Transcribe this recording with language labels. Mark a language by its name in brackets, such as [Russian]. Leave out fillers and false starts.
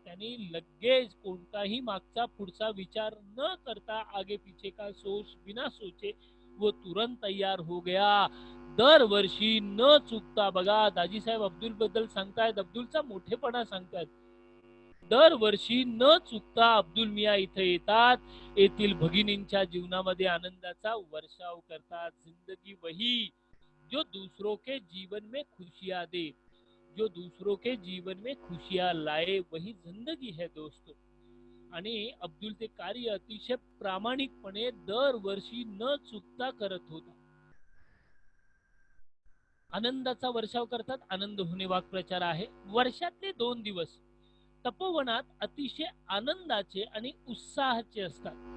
[Marathi] त्यांनी लगेच कोणताही मागचा पुढचा विचार न करता [Hindi] आगे पीछे का सोच बिना सोचे वो तुरंत तैयार हो गया. [Marathi] दरवर्षी न चुकता, बघा दाजीसाहेब अब्दुल बद्दल सांगतायत, अब्दुलचा मोठेपणा सांगतायत, दरवर्षी न चुकता अब्दुल मिया इथे येतात, येथील भगिनींच्या जीवनामध्ये आनंदाचा वर्षाव करतात. [Hindi] जिंदगी वही जो दूसरों के जीवन में खुशियां दे, जो दूसरों के जीवन में खुशियां लाए, वही जिंदगी है दोस्तों. [Marathi] आणि अब्दुल ते कार्य अतिशय प्रामाणिकपणे दरवर्षी न चुकता करत होता. आनंदाचा वर्षाव करतात. आनंद होणे वाक्प्रचार आहे. वर्षातले 2 दिवस तपोवनात अतिशय आनंदाचे आणि उत्साहाचे असतात.